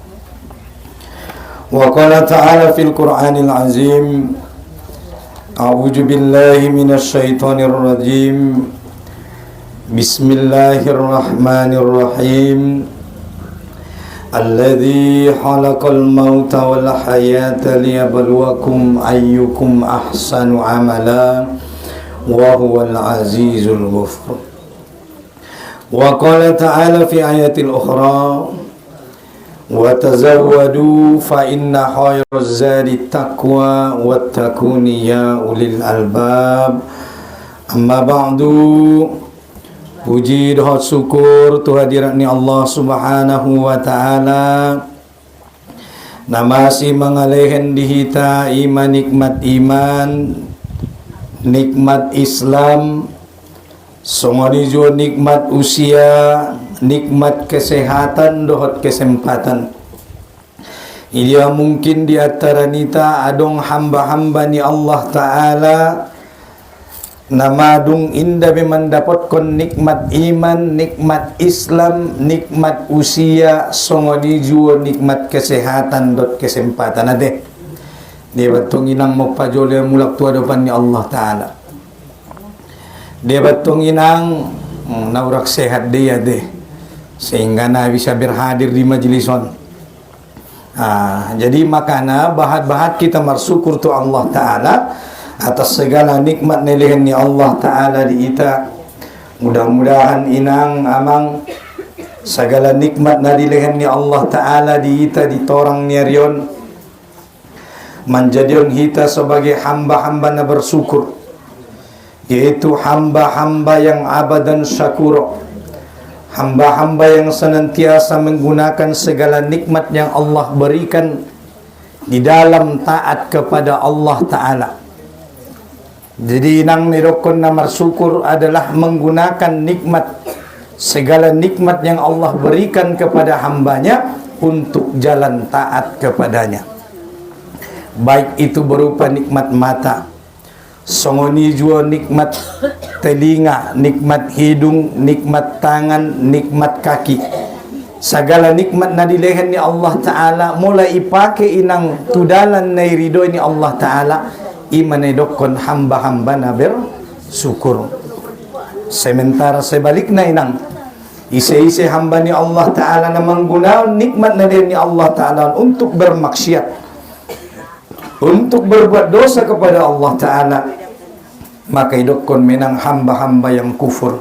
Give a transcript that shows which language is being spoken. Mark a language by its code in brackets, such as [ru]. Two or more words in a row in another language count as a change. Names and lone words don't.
[ar] وقال تعالى في القرآن العظيم، أعوذ بالله من الشيطان الرجيم. بسم الله الرحمن الرحيم. الذي خلق الموت والحياة ليبلوكم أيكم أحسن عملا وهو العزيز الغفور. وقال تعالى في آية الأخرى، وتزودوا فإن خير الزاد التقوى واتقون يا أولي الألباب. أما بعد. [btm] Puji doa syukur tu hadiratni Allah [ar] سبحانه وتعالى. [btm] Namasi mangalehan dihita iman nikmat iman, nikmat Islam, songonijo nikmat usia, nikmat kesehatan, dohot kesempatan. Ia mungkin di antara nita adong hamba-hamba ni Allah Ta'ala namadung indah mendapatkan nikmat iman, nikmat Islam, nikmat usia, songonijo nikmat kesehatan, dot kesempatan ade. Dia batong inang magpajole mulak tuwa depan ni Allah Ta'ala. Dia batong inang naurak sehat dia deh, sehingga na bisa berhadir di majlison. Jadi makana bahat-bahat kita bersyukur tu Allah Ta'ala [id] atas segala nikmat [btm] nilihan ni Allah Ta'ala di ita. [id] Mudah-mudahan inang amang segala nikmat na dilihan ni Allah Ta'ala [btm] di ita di torang niarion [id] menjadikan kita sebagai hamba-hamba na bersyukur, yaitu hamba-hamba yang [ar] عبدا شكورا, [id] hamba-hamba yang senantiasa menggunakan segala nikmat yang Allah berikan di dalam taat kepada Allah Ta'ala. Jadi nang nirokon na bersyukur adalah menggunakan nikmat, segala nikmat yang Allah berikan kepada hambanya untuk jalan taat kepadanya. Baik itu berupa nikmat mata, songoni jua nikmat telinga, nikmat hidung, nikmat tangan, nikmat kaki. [btm] Segala nikmat na dilehan ni Allah Ta'ala mulai ipake inang tudalan na irido ni Allah Ta'ala, imanedokon hamba-hamba na bersyukur. [id] Sementara sebaliknya inang isi-isi hamba ni Allah Ta'ala na menggunakan nikmat na ni Allah Ta'ala untuk bermaksiat, untuk berbuat dosa kepada Allah Ta'ala, maka idokon menang hamba-hamba yang kufur.